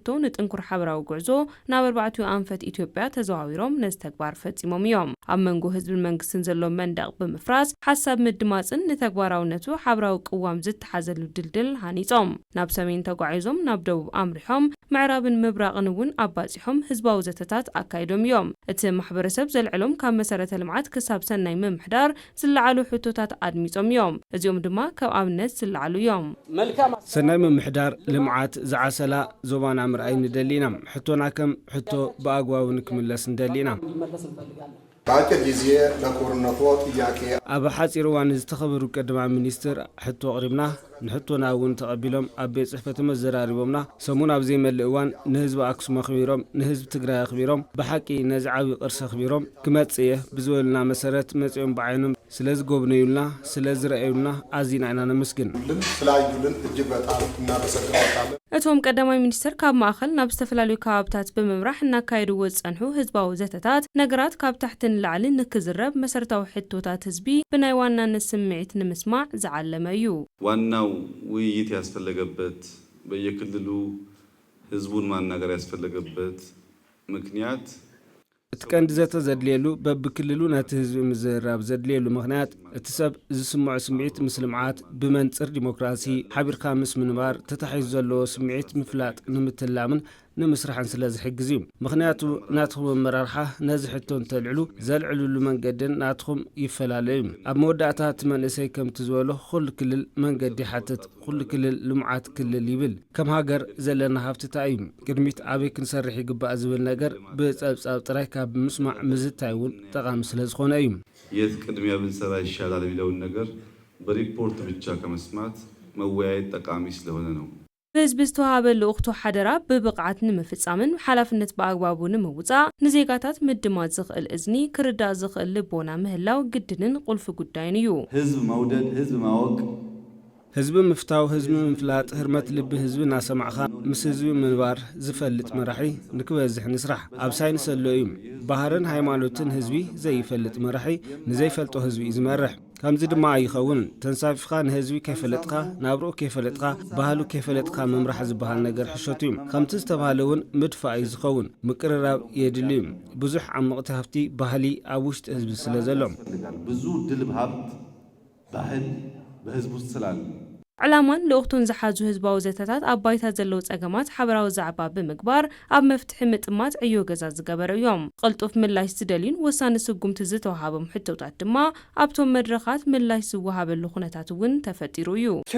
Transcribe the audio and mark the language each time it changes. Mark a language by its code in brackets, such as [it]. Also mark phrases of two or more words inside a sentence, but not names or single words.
[ti] ንጥንኩር ሓበራዊ ጉዕዞ ናብ 4 ኣንፈት ኢትዮጵያ ተዘዋዊሮም ነዚ ተግባር ፈጺሞም እዮም። ኣብ መንጎ ህዝብን መንግስትን ዘሎ መንደቕ ብምፍራስ ሓሳብ ምድማጽን ንተግባራውነቱ ሓበራዊ ቅዋም ዝተሓዘሉ ድልድል ሃኒጾም ናብ ሰሜን ተጓዒዞም ናብ ደቡብ ኣምሪሖም ምዕራብን ምብራቕን እውን ኣባጺሖም ህዝባዊ ዘተታት ኣካይዶም እዮም። እቲ ማሕበረሰብ ዘልዕሎም ካብ መሰረተ ልምዓት ክሳብ ሰናይ ምምሕዳር ዝለዓሉ ሕቶታት ኣድሚጾም እዮም። እዚኦም ድማ ካብ ኣብነት ዝለዓሉ እዮም። ሰናይ ምምሕዳር ልምዓት ዝዓሰላ ዞባና ምርኣይ ንደሊና ሕቶና ከም ሕቶ ብኣግባቡ ንክምለስ ንደሊና [am] በአጭር ጊዜ ለኩርነቶ ጥያቄ [ti] ኣብ ሓፂር እዋን ዝተኸበሩ ቀዳማይ ሚኒስትር ሕቶ ቅሪብና ንሕቶና እውን ተቐቢሎም ኣብ ቤት ጽሕፈት መዘራሪቦምና ሰሙን ኣብ ዘይመልእ እዋን ንህዝቢ ኣክሱም ኣኽቢሮም ንህዝቢ ትግራይ ኣኽቢሮም ብሓቂ ነዚ ዓብዪ ቅርሲ ኣኽቢሮም ክመጽእ ብዝበሉና መሰረት መጺኦም ብዓይኖም ስለዝጎብነዩልና ስለዝረአዩልና ኣዝና ኢና ነመስግን [am] ስላዩልን እጅግ በጣም እናመሰግናለን። [ti] እቶም ቀዳማይ ሚኒስትር ካብ ማእኸል ናብ ዝተፈላለዩ ከባቢታት ብምምራሕ እናካየድዎ ዝጸንሑ ህዝባዊ ዘተታት ነገራት ካብ ታሕቲ ንላዕሊ ንክዝረብ መሰረታዊ ሕቶታት ህዝቢ ብናይ ዋናነት ስምዒት ንምስማዕ ዝዓለመ እዩ። [am] ዋናው ውይይት ያስፈልገበት በየክልሉ ህዝቡን ማናገር ያስፈልገበት ምክንያት [ti] እትቀንድ ዘተ ዘድልየሉ በብክልሉ ነቲ ህዝቢ ምዝራብ ዘድልየሉ ምክንያት እቲ ሰብ ዝስምዖ ስምዒት ምስ ልምዓት ብመንጽር ዲሞክራሲ ሓቢርካ ምስ ምንባር ተታሒዙ ዘለዎ ስምዒት ምፍላጥ ንምትላምን ንምስራሕን ስለ ዝሕግዝ እዩ። ምክንያቱ ናትኩም ኣመራርሓ ነዚ ሕቶ እንተልዕሉ ዘልዕሉሉ መንገድን ናትኩም ይፈላለዩ። ኣብ መወዳእታ እቲ መንእሰይ ከምቲ ዝበሎ ኩሉ ክልል መንገዲ ሓትት ኩሉ ክልል ልምዓት ክልል ይብል ከም ሃገር ዘለና ሃብትታ እዩ። ቅድሚት ኣበይ ክንሰርሕ ይግባእ ዝብል ነገር ብፀብጻብ ጥራይ ካብ ምስማዕ ምዝታይ እውን ጠቃሚ ስለ ዝኾነ እዩ። [am] የት ቅድሚያ ብንሰራ ይሻላል የሚለውን ነገር በሪፖርት ብቻ ከመስማት መወያየት ጠቃሚ ስለሆነ ነው። [ti] ህዝቢ ዝተዋሃበሉ እኽቱ ሓደራ ብብቕዓት ንምፍጻምን ሓላፍነት ብኣግባቡ ንምውጻእ ንዜጋታት ምድማት ዝኽእል እዝኒ ክርዳእ ዝኽእል ልቦና ምህላው ግድንን ቁልፊ ጉዳይን እዩ። [am] ህዝብ መውደድ ህዝብ ማወቅ [ti] ህዝቢ ምፍታው ህዝቢ ምፍላጥ ህርመት ልቢ ህዝቢ ናሰማዕኻ ምስ ህዝቢ ምንባር ዝፈልጥ መራሒ ንክበዝሕ ንስራሕ ኣብ ሳይንስ ኣሎ እዩ። ባህርን ሃይማኖትን ህዝቢ ዘይፈልጥ መራሒ ንዘይፈልጦ ህዝቢ እዩ ዝመርሕ። ከምዚ ድማ ይኸውን ተንሳፊፍካ ንህዝቢ ከይፈለጥካ ናብርኡ ከይፈለጥካ ባህሉ ከይፈለጥካ ምምራሕ ዝበሃል ነገር ሕሾት እዩ። ከምቲ ዝተባሃለ እውን ምድፋእ እዩ ዝኸውን ምቅርራብ የድልዩ ብዙሕ ዓመቕቲ ሃብቲ ባህሊ ኣብ ውሽጢ ህዝቢ ስለ ዘሎ [am] ብዙ ድልብ ሃብት ባህል በህዝቡ ስላለ [ti] ዕላማን ለውኽቱን ዝሓዙ ህዝባዊ ዘተታት ኣብ ባይታ ዘለው ጸገማት ሓበራዊ ዛዕባ ብምግባር ኣብ መፍትሒ ምጥማት ዕዮ ገዛ ዝገበረ እዮም። ቅልጡፍ ምላሽ ዝደልዩን ወሳኒ ስጉምቲ ዝተዋሃቦም ሕቶታት ድማ ኣብቶም መድረኻት ምላሽ ዝወሃበሉ ኩነታት እውን ተፈጢሩ እዩ።